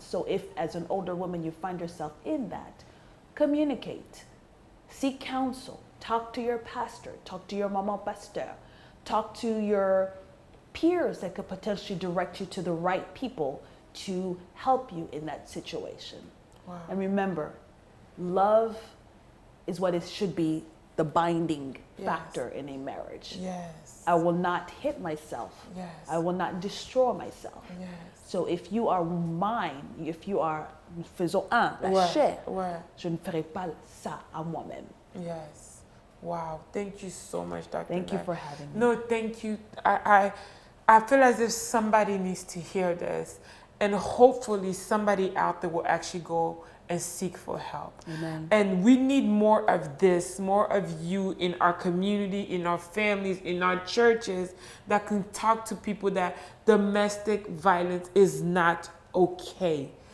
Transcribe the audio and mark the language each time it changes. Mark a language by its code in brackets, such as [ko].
[en] So if as an older woman you find yourself in that, communicate, seek counsel, talk to your pastor, talk to your maman pasteur, talk to your peers that could potentially direct you to the right people to help you in that situation. Wow. And remember, love is what it should be, the binding factor in a marriage. Yes. I will not hit myself. Yes. I will not destroy myself. Yes. So if you are [fr] mine, if you are faisons un, la chair, je ne ferai pas ça à moi-même. [en] Yes. Wow. Thank you so much, Dr. Thank you for having me. No, thank you. I feel as if somebody needs to hear this, and hopefully somebody out there will actually go and seek for help. Amen. And we need more of this, more of you in our community, in our families, in our churches that can talk to people that domestic violence is not okay.